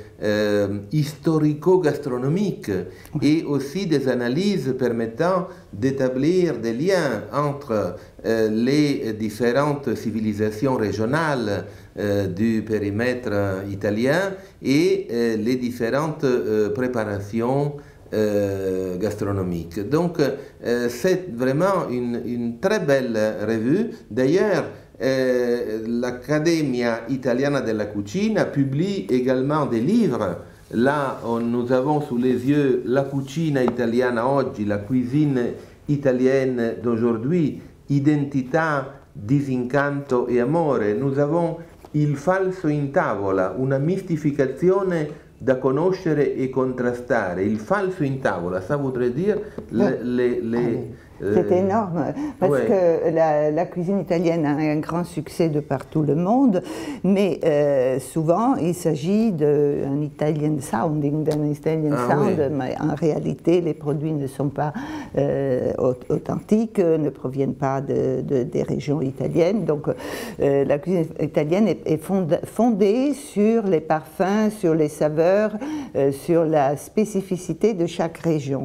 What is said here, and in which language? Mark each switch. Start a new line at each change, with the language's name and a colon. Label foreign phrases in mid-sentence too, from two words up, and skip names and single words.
French: historico-gastronomiques et aussi des analyses permettant d'établir des liens entre les différentes civilisations régionales du périmètre italien et les différentes préparations gastronomiques. Donc c'est vraiment une très belle revue. D'ailleurs, l'Accademia Italiana della Cucina publie également des livres là nous avons sous les yeux la cucina italiana oggi, la cuisine italienne d'aujourd'hui, identità, disincanto e amore. Nous avons il falso in tavola, una mistificazione da conoscere e contrastare. Il falso in tavola, ça voudrait dire c'est énorme, parce que la cuisine italienne a un grand succès de par tout le monde, mais souvent il s'agit d'un
English: Italian sounding,
French: d'un
English: Italian sound,
French: mais en réalité les produits ne sont pas authentiques, ne proviennent pas des régions italiennes, donc la cuisine italienne est fondée sur les parfums, sur les saveurs, sur la spécificité de chaque région.